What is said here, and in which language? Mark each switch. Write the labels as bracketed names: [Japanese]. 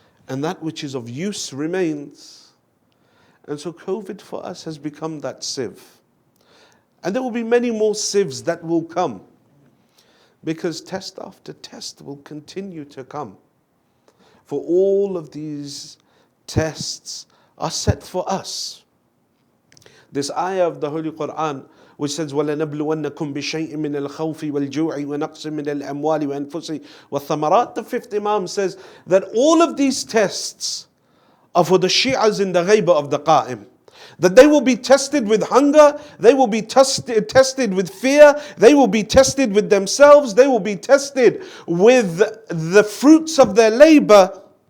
[English] and that which is of use remains. And so COVID for us has become that sieve. And there will be many more sieves that will come, because test after test will continue to come. For all of these tests are set for us. This ayah of the Holy Quran, which says, [Arabic] وَلَنَبْلُوَنَّكُمْ بِشَيْءٍ مِّنَ الْخَوْفِ وَالْجُوعِ وَنَقْصٍ مِّنَ الْأَمْوَالِ وَأَنفُسِ وَالثَّمَرَاتِ. [English] The fifth Imam says that all of these tests are for the Shi'as in the ghaiba of the Qa'im. That they will be tested with hunger, they will be tested with fear, they will be tested with themselves, they will be tested with the fruits of their labor.